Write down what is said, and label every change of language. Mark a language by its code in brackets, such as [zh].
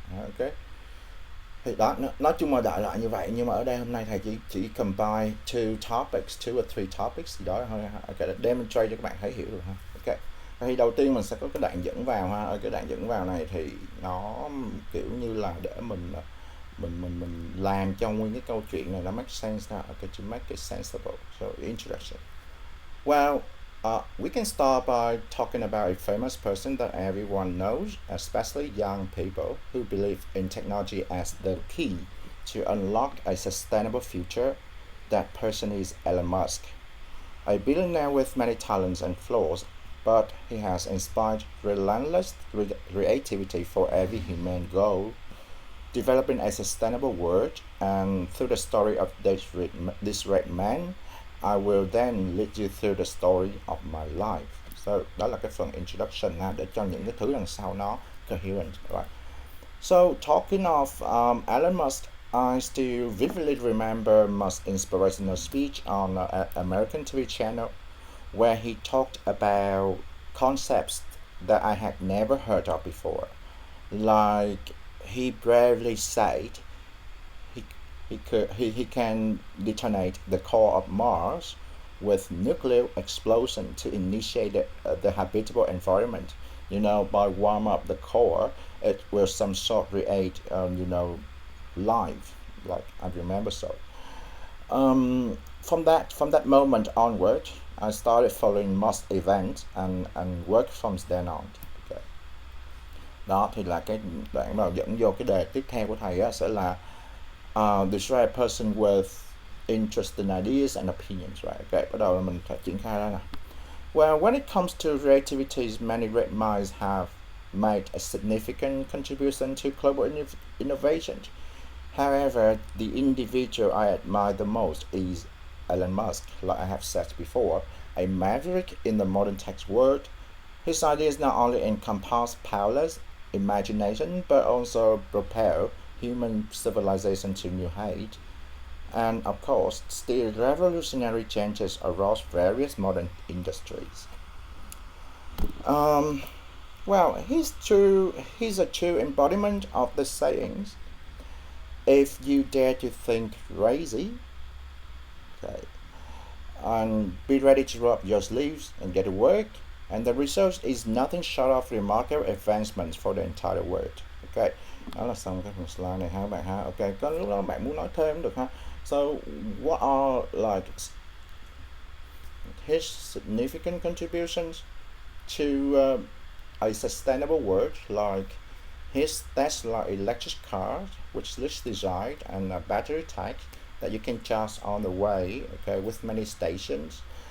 [vi] Ok, thì đó, nói chung là đại loại như vậy, nhưng mà ở đây hôm nay thầy chỉ [en] combine two or three topics [vi] gì đó thôi. Ok, để demonstrate cho các bạn thấy hiểu được ha. Ok, thì đầu tiên mình sẽ có cái đoạn dẫn vào ha. Ở cái đoạn dẫn vào này thì nó kiểu như là để mình làm cho nguyên cái câu chuyện này nó [en] make sense [vi] ha. [en] Okay, to make it sensible. So introduction. Well, we can start by talking about a famous person that everyone knows, especially young people who believe in technology as the key to unlock a sustainable future. That person is Elon Musk, a billionaire with many talents and flaws, but he has inspired relentless creativity for every human goal, developing a sustainable world. And through the story of this great man, I will then lead you through the story of my life. [vi] So đó là cái phần introduction ha, để cho những cái thứ đằng sau nó coherent. [en] Right. So talking of Elon Musk, I still vividly remember Musk's inspirational speech on an American TV channel where he talked about concepts that I had never heard of before. Like he bravely said he can detonate the core of Mars with nuclear explosion to initiate the habitable environment. By warm up the core, it will some sort create, life, like I remember so. From that moment onward, I started following most events and worked from then on. Okay. [vi] Đó thì là cái đoạn mà dẫn vô cái đề tiếp theo của thầy á, sẽ là [en] describe a person with interesting ideas and opinions, right? Okay, [vi] bắt đầu là mình phải triển khai ra nè. [en] Well, when it comes to creativities, many great minds have made a significant contribution to global innovation. However, the individual I admire the most is Elon Musk, like I have said before, a maverick in the modern tech world. His ideas not only encompass powerless imagination but also propel human civilization to new heights, and of course, still revolutionary changes across various modern industries. Um, well, he's a true embodiment of the sayings. If you dare to think crazy, okay, and be ready to roll up your sleeves and get to work, and the result is nothing short of remarkable advancements for the entire world. [vi] Ok, đó là xong cái phần slide này ha các bạn ha. Ok, có lúc đó bạn muốn nói thêm được ha. [en] So what are like his significant contributions to a sustainable world, like his Tesla electric car, which is designed and a battery tech that you can charge on the way, okay, with many stations.